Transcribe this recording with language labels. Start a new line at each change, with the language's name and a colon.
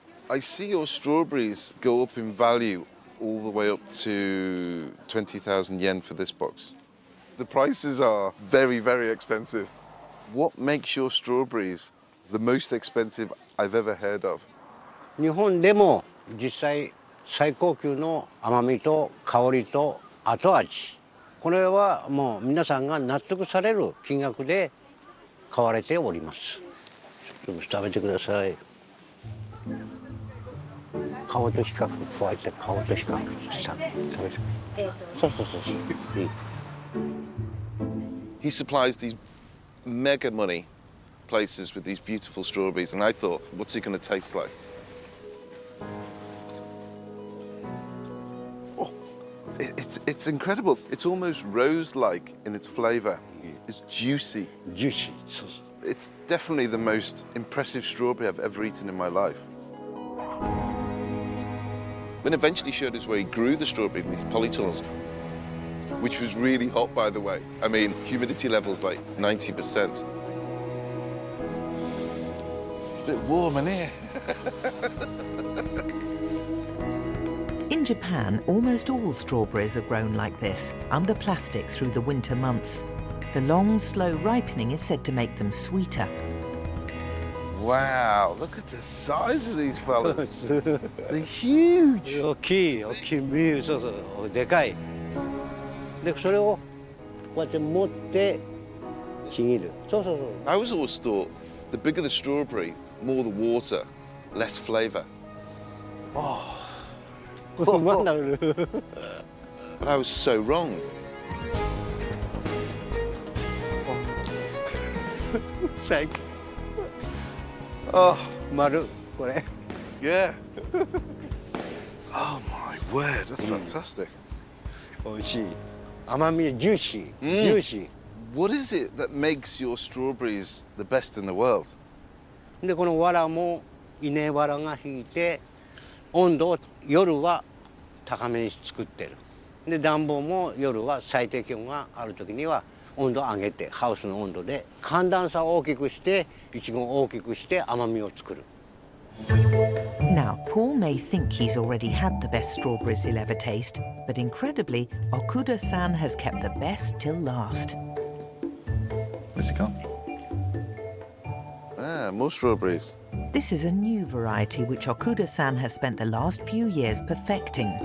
English: I see your strawberries go up in value all the way up to 20,000 yen for this box. The prices are very, very expensive. What makes your strawberries the most expensive I've ever heard of?
Japanese: 日本でも実際最高級の甘みと香りと後味。これはもう皆さんが納得される金額で買われております。ちょっと食べてください。皮と比較、加えて皮と比較した食べて。そうそうそうそう。
English: He supplies these mega money places with these beautiful strawberries, and I thought, what's it going to taste like? Oh, it's incredible. It's almost rose-like in its flavour. It's juicy. Juicy. It's definitely the most impressive strawberry I've ever eaten in my life. When eventually showed us where he grew the strawberry in these polytunnels, which was really hot, by the way. I mean, humidity levels like 90%. It's a bit warm in here. In Japan, almost all strawberries are grown like this, under plastic through the winter months. The long, slow ripening is said to make them sweeter. Wow, look at the size of these fellas. They're huge.
Japanese: 大きい、大きい、そうそう、でかい。で、それをこうやって持ってちぎる。そうそうそう。
English: I was always thought the bigger the strawberry, more the water, less flavour. Oh. But I was so wrong. Thank you. Oh,
Japanese: 丸これ。
English: Yeah. Oh my word, that's fantastic.
Japanese: 美味しい。甘みジューシー、ジューシー。
English: What is it that makes your strawberries the best in the world?
Japanese: でこの藁も稲藁が引いて温度を夜は高めに作ってる。で暖房も夜は最低気温がある時には温度を上げてハウスの温度で寒暖差を大きくしてイチゴを大きくして甘みを作る。
English: Now, Paul may think he's already had the best strawberries he'll ever taste, but incredibly, Okuda-san has kept the best till last. Where's he gone? Ah, more strawberries. This is a new variety which Okuda-san has spent the last few years perfecting.